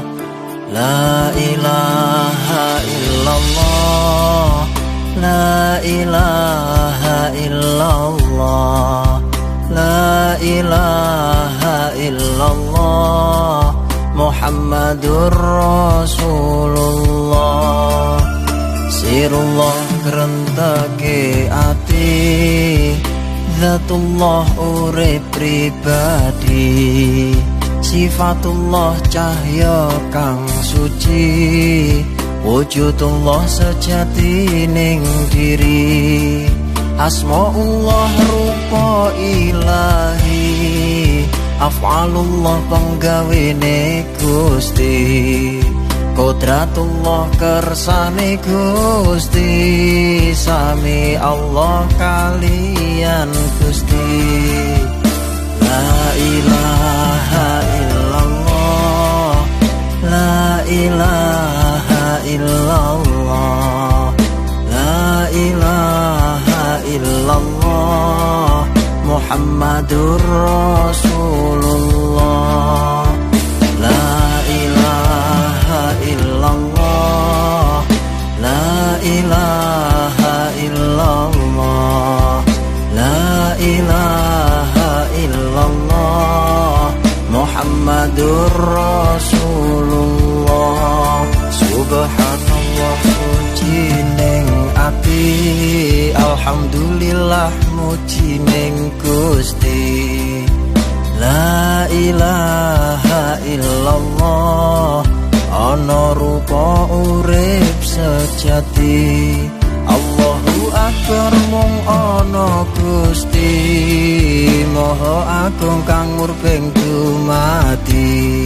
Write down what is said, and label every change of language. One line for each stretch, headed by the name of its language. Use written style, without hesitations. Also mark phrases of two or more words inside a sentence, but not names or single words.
Arabic: لا إله إلا الله، لا إله إلا الله، لا إله إلا الله، محمد رسول الله.
Javanese: Sirullah gerentake ati, Zatullah urip pribadi, Sifatullah cahya kang suci, Wujudullah sejati ning diri, Asmaullah rupa ilahi, Af'alullah penggawene Gusti, Qudratullah kersane Gusti, Sami Allah kalian Gusti.
Arabic: لا إله إلا الله، لا إله إلا الله، لا إله إلا الله، محمد رسول الله. لا إله إلا الله، لا إله إلا الله، لا إله إلا الله، محمد رسول الله.
Javanese: Subhanallah suci ning ati, alhamdulillah muji ning Gusti.
Arabic: لا إله إلا الله,
Javanese: ana rupa urip sejati,
Arabic: الله أكبر
Javanese: mung ana Gusti, Maha agung kang murbeng dumati.